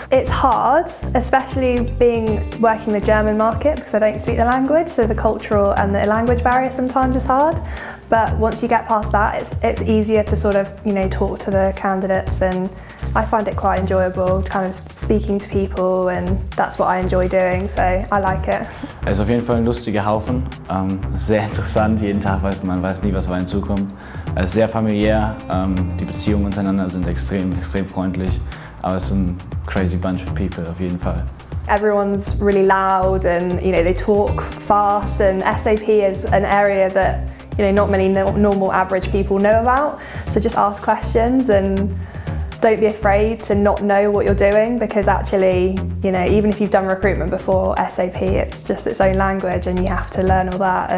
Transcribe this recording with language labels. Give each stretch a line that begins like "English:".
English: It's hard, especially working the German market because I don't speak the language, so the cultural and the language barrier sometimes is hard. But once you get past that, it's easier to sort of talk to the candidates, and I find it quite enjoyable, kind of speaking to people, and that's what I enjoy doing, so I like it.
German: Es ist auf jeden Fall ein lustiger Haufen, sehr interessant, jeden Tag man weiß nie, was auf einen zukommt. Es ist sehr familiär, die Beziehungen untereinander sind extrem freundlich, aber es ist ein
English: crazy bunch of people
German: auf jeden Fall.
English: Everyone's really loud and they talk fast, and SAP is an area that not many normal average people know about, so just ask questions and don't be afraid to not know what you're doing, because actually, even if you've done recruitment before, SAP, it's just its own language and you have to learn all that.